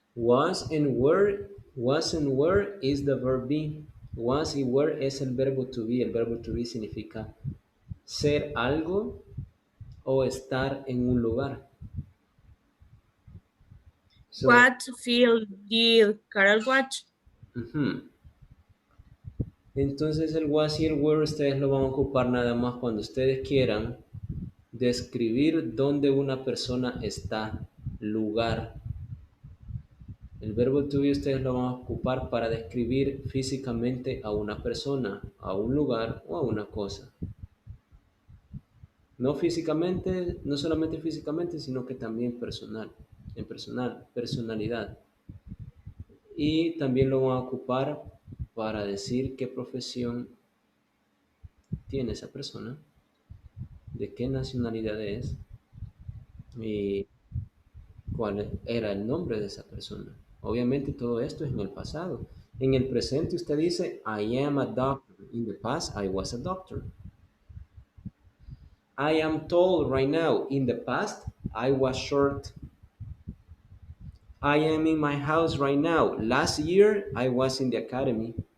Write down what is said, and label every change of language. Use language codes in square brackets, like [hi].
[en] Was and were is the verb be. [es] Was y were es el verbo to be. El verbo to be significa ser algo o estar en un lugar. [en] So, What film did Carol watch? ujú. [es] Entonces el was y el were ustedes lo van a ocupar nada más cuando ustedes quieran describir dónde una persona está, lugar. El verbo to be ustedes lo van a ocupar para describir físicamente a una persona, a un lugar o a una cosa. No físicamente, no solamente físicamente, sino que también personal, en personal, personalidad. Y también lo van a ocupar para decir qué profesión tiene esa persona, de qué nacionalidad es y cuál era el nombre de esa persona. Obviamente todo esto es en el pasado. En el presente usted dice, [en] I am a doctor. In the past, I was a doctor. I am tall right now. In the past, I was short. I am in my house right now. Last year, I was in the academy.